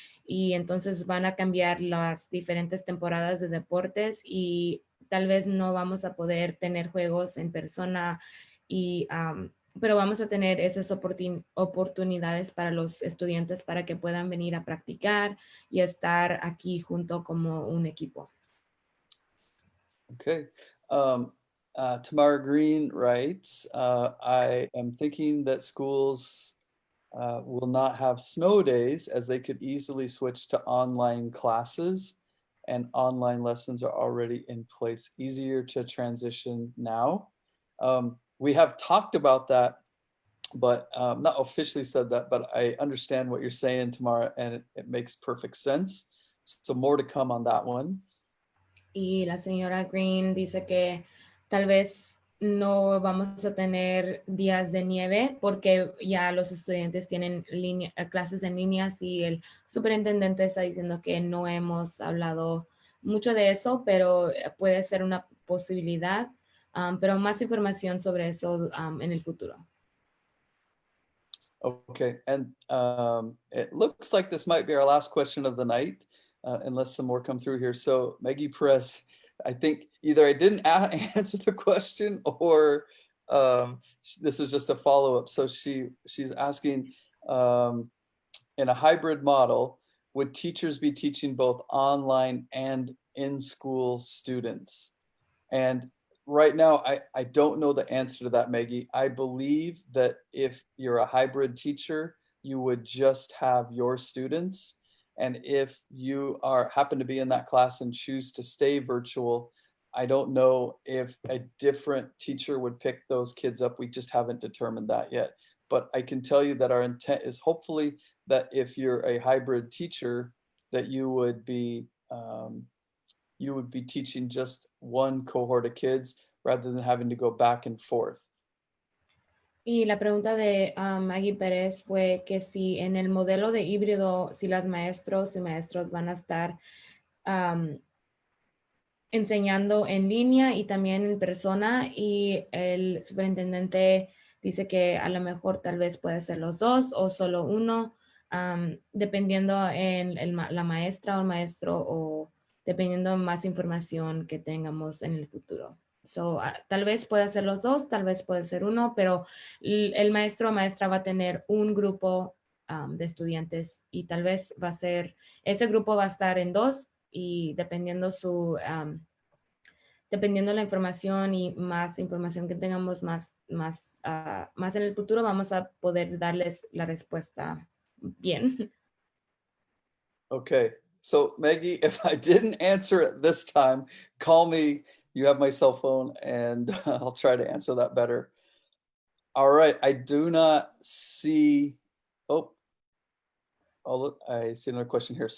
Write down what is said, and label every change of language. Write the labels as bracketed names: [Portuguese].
[Spanish] Y entonces van a cambiar las diferentes temporadas de deportes y tal vez no vamos a poder tener juegos en persona, pero vamos a tener esas oportunidades para los estudiantes para que puedan venir a practicar y estar aquí junto como un equipo. [English] Okay. Tamara Green writes, I am thinking that schools will not have snow days as they could easily switch to online classes and online lessons are already in place, easier to transition now. We have talked about that, but not officially said that, but I understand what you're saying, Tamara, and it makes perfect sense. So more to come on that one. [Spanish] Y la señora Green dice que tal vez no vamos a tener días de nieve porque ya los estudiantes tienen clases en línea y el superintendente está diciendo que no hemos hablado mucho de eso, pero puede ser una posibilidad, pero más información sobre eso en el futuro. [English] Okay, and it looks like this might be our last question of the night, unless some more come through here. So Maggie Perez, I think either I didn't answer the question or this is just a follow-up. So she's asking, in a hybrid model, would teachers be teaching both online and in-school students? And right now, I don't know the answer to that, Maggie. I believe that if you're a hybrid teacher, you would just have your students. And if you happen to be in that class and choose to stay virtual, I don't know if a different teacher would pick those kids up. We just haven't determined that yet. But I can tell you that our intent is hopefully that if you're a hybrid teacher, that you would be teaching just one cohort of kids rather than having to go back and forth. [Spanish] Y la pregunta de Maggie Pérez fue que si en el modelo de híbrido, si las maestros y maestros van a estar enseñando en línea y también en persona, y el superintendente dice que a lo mejor tal vez puede ser los dos o solo uno, dependiendo en la maestra o el maestro o dependiendo más información que tengamos en el futuro. So, tal vez pueda ser los dos, tal vez puede ser uno, pero el maestro o maestra va a tener un grupo de estudiantes y tal vez ese grupo va a estar en dos y dependiendo dependiendo la información y más información que tengamos más en el futuro, vamos a poder darles la respuesta bien. [English] Okay, so Maggie, if I didn't answer it this time, call me. You have my cell phone and I'll try to answer that better. All right, I do not see, I see another question here.